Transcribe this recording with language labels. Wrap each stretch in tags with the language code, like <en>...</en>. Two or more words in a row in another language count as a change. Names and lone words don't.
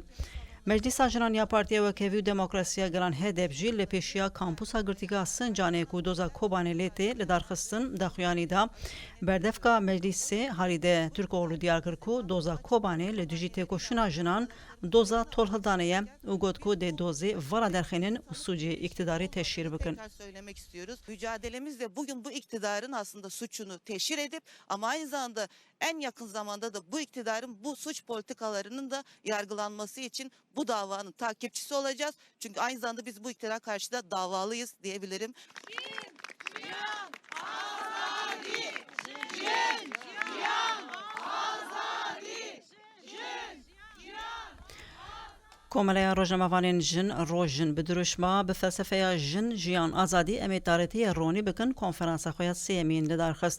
<ku>Meclisa Jinaniya Partiya Wekevî û Demokrasiya Gelan HDP jî li pêşiya kampusa girtîgeha Sincanê ku doza Kobanê lê tê li darxistin daxuyanî da berdevka meclîsê harî de Türkoğlu diyar kir ku doza Kobanê li dijî têkoşîna jinan doza tolhildanê ye û got ku dê dozê vala derxînin û sucê iktidarî teşhîr bikin.</ku> <tr>Söylemek istiyoruz. Mücadelemizde bugün bu iktidarın aslında suçunu teşhir edip ama aynı zamanda en yakın zamanda da bu iktidarın bu suç politikalarının da yargılanması için bu davanın takipçisi olacağız. Çünkü aynı zamanda biz bu iktidara karşı da davalıyız diyebilirim.</tr> <ku>Komelaya Rojnamavanên jin rojin bi duruşma bi felsefeya jin jiyan azadî em ê tarîtiya ronî bikin konferansa xwe ya sêyemîn li darxist.</ku>